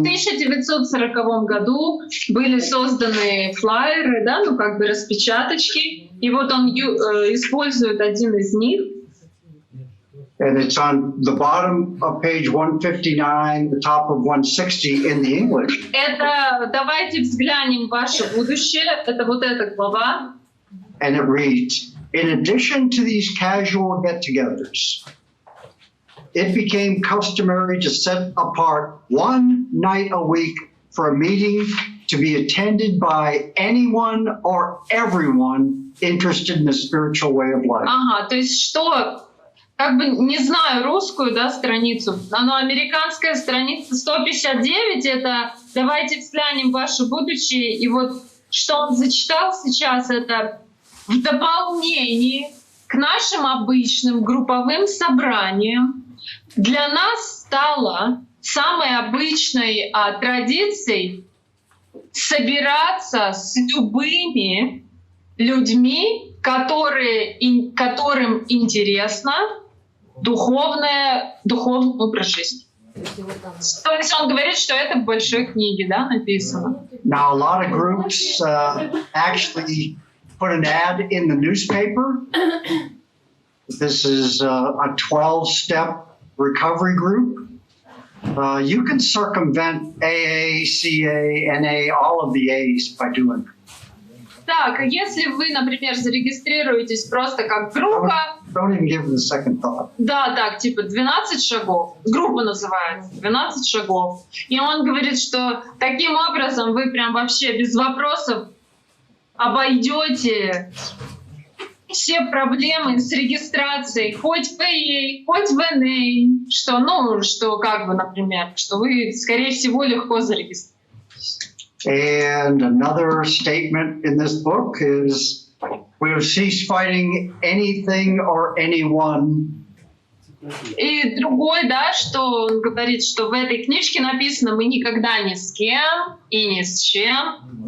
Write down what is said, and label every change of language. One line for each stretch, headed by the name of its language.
Russian: 1940 году были созданы флайеры, да, ну как бы распечаточки, и вот он использует один из них.
English: And it's on the bottom of page 159, the top of 160 in the English.
Russian: Это «Давайте взглянем в ваше будущее», это вот эта глава.
English: And it reads, in addition to these casual get-togethers, it became customary to set apart one night a week for a meeting to be attended by anyone or everyone interested in the spiritual way of life.
Russian: Ага, то есть что, как бы не знаю русскую, да, страницу, но американская страница 159 это «Давайте взглянем в ваше будущее», и вот что он зачитал сейчас, это в дополнении к нашим обычным групповым собраниям для нас стало самой обычной традицией собираться с любыми людьми, которым интересно духовный образ жизни. То есть он говорит, что это в большой книге, да, написано.
English: Now, a lot of groups actually put an ad in the newspaper. This is a 12-step recovery group. You can circumvent AA, CA, NA, all of the A's by doing it.
Russian: Так, если вы, например, зарегистрируетесь просто как группа...
English: Don't even give it a second thought.
Russian: Да, так, типа 12 шагов. Группа называется 12 шагов. И он говорит, что таким образом вы прям вообще без вопросов обойдете все проблемы с регистрацией, хоть в AA, хоть в NA, что, ну, что как бы, например, что вы, скорее всего, легко зарегистрируетесь.
English: And another statement in this book is, we have ceased fighting anything or anyone.
Russian: И другой, да, что он говорит, что в этой книжке написано, мы никогда ни с кем и ни с чем